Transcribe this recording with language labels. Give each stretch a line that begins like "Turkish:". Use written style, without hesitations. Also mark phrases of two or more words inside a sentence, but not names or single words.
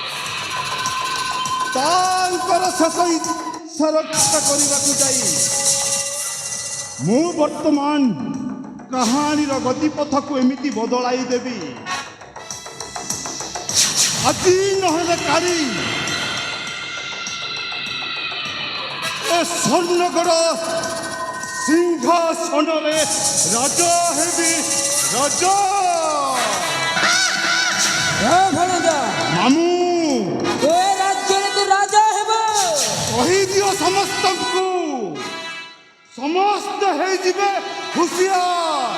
Odia: ତାଙ୍କର ଶେଷ ଇଚ୍ଛା ରକ୍ଷା କରିବାକୁ ଯାଇ ମୁଁ ବର୍ତ୍ତମାନ କାହାଣୀର ଗତିପଥକୁ ଏମିତି ବଦଳାଇ ଦେବି, ଆଜି ନହେଲେ କାଲି ଏ ସ୍ୱର୍ଣ୍ଣଗଡ଼ ସିଂହାସନରେ ରାଜା ହେବି, ରାଜା। ভরঞ্জা, ମାମୁଁ ଏ ରାଜ୍ୟର ତୁ ରାଜା ହେବ। କହିଦିଅ ସମସ୍ତଙ୍କୁ, ସମସ୍ତେ ହେଇଯିବେ ହୁସିଆର।